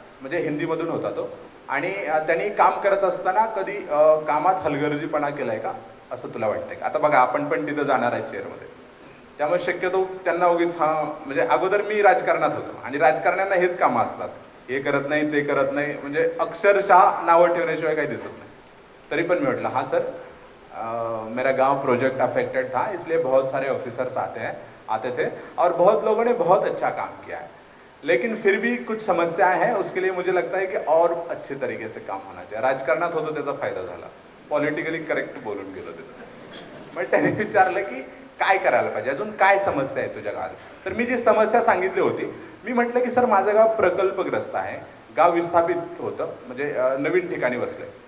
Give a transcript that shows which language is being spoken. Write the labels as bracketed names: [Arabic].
[Marathi] म्हणजे हिंदीमधून होता तो. आणि त्यांनी काम करत असताना कधी कामात हलगर्जीपणा केलाय का, असं तुला वाटतंय का? आता बघा, आपण पण तिथं जाणार आहे चेअरमध्ये, त्यामुळे शक्यतो त्यांना उगीच म्हणजे अगोदर मी राजकारणात होतो आणि राजकारण्यांना हेच कामं असतात, हे करत नाही ते करत नाही, म्हणजे अक्षरशः नावं ठेवण्याशिवाय काही दिसत नाही. तरी पण मी म्हटलं [Hindi] हाँ सर, मेरा गांव प्रोजेक्ट अफेक्टेड था, इसलिए बहुत सारे ऑफिसर्स आते थे और बहुत लोगों ने बहुत अच्छा काम किया है, लेकिन फिर भी कुछ समस्याएं हैं, उसके लिए मुझे लगता है कि और अच्छे तरीके से काम होना चाहिए. [Marathi] राजकारणात होतो त्याचा फायदा झाला, पॉलिटिकली करेक्ट बोलून गेलो तिथं. मग त्याने विचारलं की काय करायला पाहिजे, अजून काय समस्या आहे तुझ्या गावात? तर मी जी समस्या सांगितली होती, मी म्हटलं की सर माझं गाव प्रकल्पग्रस्त आहे, गाव विस्थापित होतं, म्हणजे नवीन ठिकाणी बसलंय.